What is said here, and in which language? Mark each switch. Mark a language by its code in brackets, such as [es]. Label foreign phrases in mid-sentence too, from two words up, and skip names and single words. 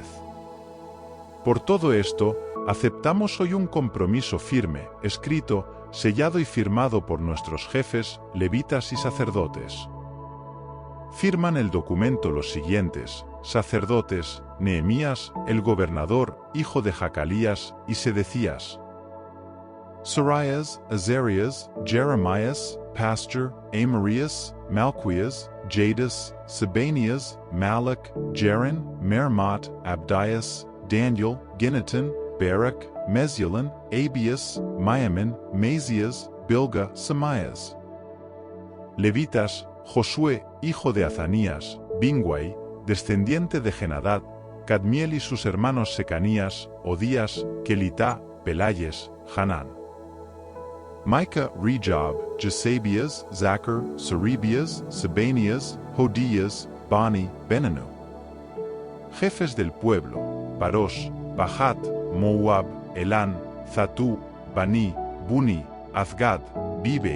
[es] Por todo esto, aceptamos hoy un compromiso firme, escrito, sellado y firmado por nuestros jefes, levitas y sacerdotes. Firman el documento los siguientes, sacerdotes, Nehemías, el gobernador, hijo de Jacalías, y Sedecías. Seraias, Azarias, Jeremias, Pastor, Amarias, Malquias, Jadis, Sebanias, Malach, Jaren, Mermot, Abdias, Daniel, Ginneton, Barak, Mesulam, Abias, Miamin, Mazias, Bilga, Semaías. Levitas, Josué, hijo de Azanías, Bingwai, descendiente de Genadad, Cadmiel y sus hermanos Secanías, Odías, Kelitá, Pelayes, Hanán. Micah, Rejab, Jesabias, Zachar, Serebias, Sebanias, Hodías, Bani, Benanu. Jefes del pueblo, Parosh, Bahat, Moab, Elán, Zatú, Bani, Buni, Azgad, Bibei,